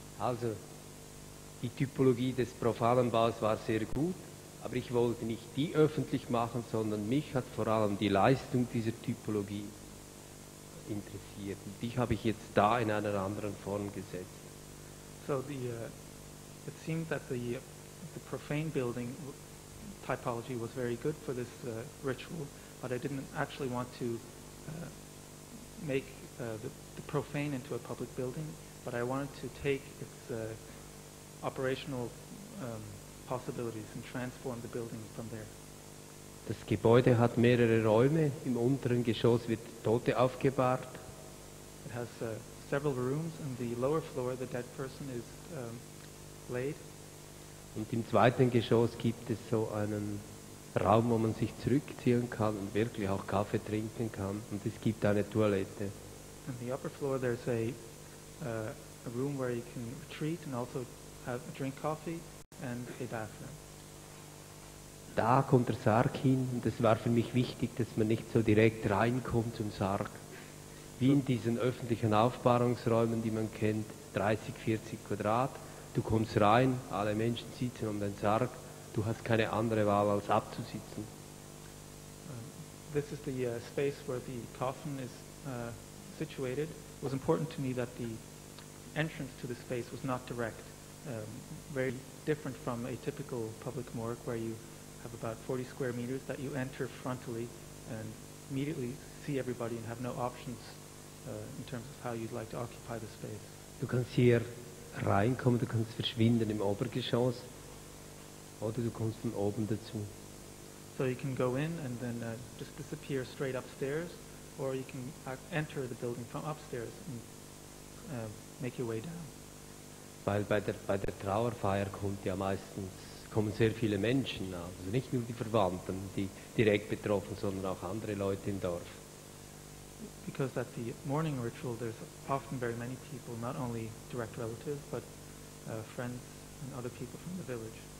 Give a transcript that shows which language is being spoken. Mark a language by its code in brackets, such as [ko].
[de] Also, die Typologie des profanen Baus war sehr gut, aber ich wollte nicht die öffentlich machen, sondern mich hat vor allem die Leistung dieser Typologie interessiert. Und die habe ich jetzt da in einer anderen Form gesetzt. [en] So it seemed that the profane building typology was very good for this ritual, but I didn't actually want to make the profane into a public building, but I wanted to take its operational possibilities and transform the building from there. [de] Das Gebäude hat mehrere Räume. Im unteren Geschoss wird Tote aufgebahrt. [en] It has several rooms. In the lower floor, the dead person is laid. [de] Und im zweiten Geschoss gibt es so einen Raum, wo man sich zurückziehen kann und wirklich auch Kaffee trinken kann. Und es gibt eine Toilette. [en] On the upper floor, there's a room where you can retreat and also drink coffee and a bathroom. [de] Da kommt der Sarg hin und es war für mich wichtig, dass man nicht so direkt reinkommt zum Sarg. Wie in diesen öffentlichen Aufbahrungsräumen, die man kennt, 30, 40 Quadrat. Du kommst rein, alle Menschen sitzen um den Sarg, du hast keine andere Wahl als abzusitzen. [en] This is the space where the coffin is situated. It was important to me that the entrance to the space was not direct. Very different from a typical public morgue where you have about 40 square meters that you enter frontally and immediately see everybody and have no options in terms of how you'd like to occupy the space. [de] Du kannst hier reinkommen, du kannst verschwinden im Obergeschoss oder du kommst von oben dazu. [en] So you can go in and then just disappear straight upstairs, or you can enter the building from upstairs and make your way down. [de] Weil bei der Trauerfeier kommen sehr viele Menschen, also nicht nur die Verwandten, die direkt betroffen, sondern auch andere Leute im Dorf. [en] Because at the mourning ritual there's often very many people, not only direct relatives, but friends and other people from the village.